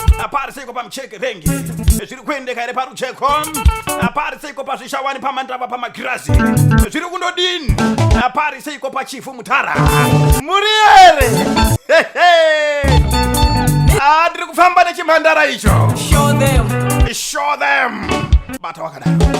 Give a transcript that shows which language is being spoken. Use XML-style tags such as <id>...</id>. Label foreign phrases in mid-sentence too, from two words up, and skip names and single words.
<sn>Pari seiko pa Mucheke Rengi? Zviri kuendeka ere paRucheko? Pari seiko pa Zvishawani, paMandava, paMagirazi? Zviri kundodini? Pari seiko pa Chifu Mutara? Muri ere? He, he. Ah, ndiri kufamba nechimhandara icho.</sn> <en>Show them. Show them.</en> <sn>Bata wakadaro.</sn>